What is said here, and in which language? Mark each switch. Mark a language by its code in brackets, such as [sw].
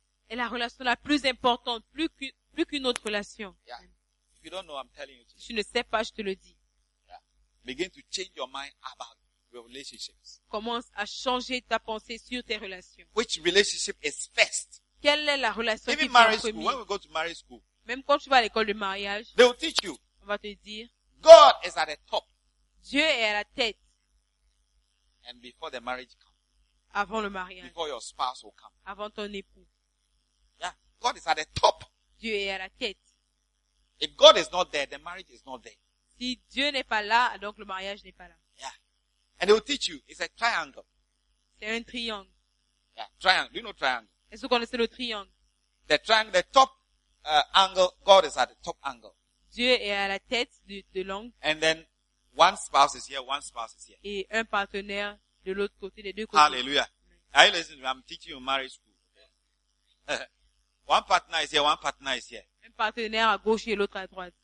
[fr] Et la relation la plus importante, plus qu'une autre relation. [en] Yeah. If you don't know, I'm telling you. [fr] Si tu ne sais pas, je te le dis. [en] Yeah. Begin to change your mind about your relationships. [fr] Commence à changer ta pensée sur tes relations. [en] Which relationship is first? [fr] Quelle est la relation [en] Even [fr] qui vient premier? [en] Even marriage school. When we go to marriage school. [fr] Même quand tu vas à l'école de mariage. [en] They will teach you. [fr] On va te dire. [en] God is at the top. [fr] Dieu est à la tête. [en] And before the marriage comes. [fr] Avant le mariage. [en] Before your spouse will come. [fr] Avant ton époux. [en] Yeah. God is at the top. [fr] Dieu est à la tête. [en] If God is not there, the marriage is not there. [fr] Si Dieu n'est pas là, donc le mariage n'est pas là. [en] Yeah. And they will teach you. It's a triangle. [fr] C'est un triangle. [en] Yeah. Triangle. Do you know triangle? [fr] Est-ce que vous connaissez le triangle? [en] The triangle, the top angle, God is at the top angle. [fr] Dieu est à la tête de l'angle. [en] And then one spouse is here, one spouse is here. [fr] Et un partenaire de l'autre côté, des deux côtés. [en] Hallelujah. Are you listening? I'm teaching you marriage school. Okay. One partner is here, one partner is here. [fr] Un partenaire à gauche et l'autre à droite.